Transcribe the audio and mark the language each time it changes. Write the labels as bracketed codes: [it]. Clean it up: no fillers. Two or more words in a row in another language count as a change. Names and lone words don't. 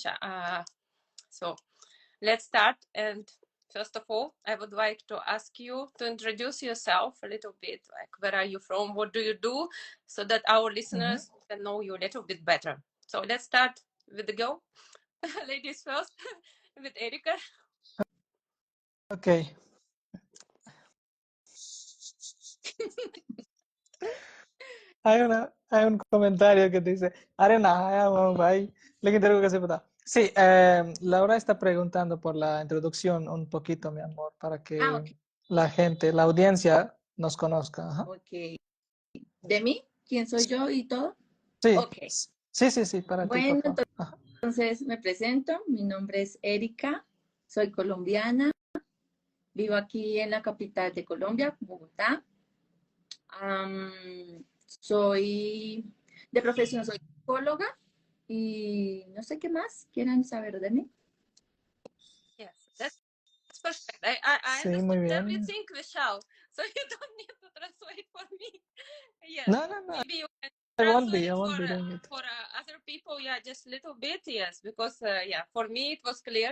[en] So let's start. And first of all, I would like to ask you to introduce yourself a little bit, like where are you from, what do you do, so that our listeners can know you a little bit better. So let's start with the girl, ladies first, with Erika. [es] Okay. Hay un comentario que dice, [hi] अरे नहाया हुआ हूँ भाई, लेकिन तेरे को कैसे पता? [es] Sí, Laura está preguntando por la introducción un poquito, mi amor, para que Ok. la gente, la audiencia nos conozca. Ajá. Ok. ¿De mí? ¿Quién soy yo y todo? Sí, Ok. sí, para ti, Bueno, por favor. entonces me presento. Mi nombre es Erika. Soy colombiana. Vivo aquí en la capital de Colombia, Bogotá. Soy de profesión, soy psicóloga y no sé qué más quieran saber de mí. [en] Yes, that's perfect. I [es] Sí, muy [en] understood [es] bien. [en] everything, Vishal, so you don't need to translate for me. Yes, No, maybe you can I won't translate be doing it. for other people. Yeah, just a little bit. Yes, because yeah, for me it was clear.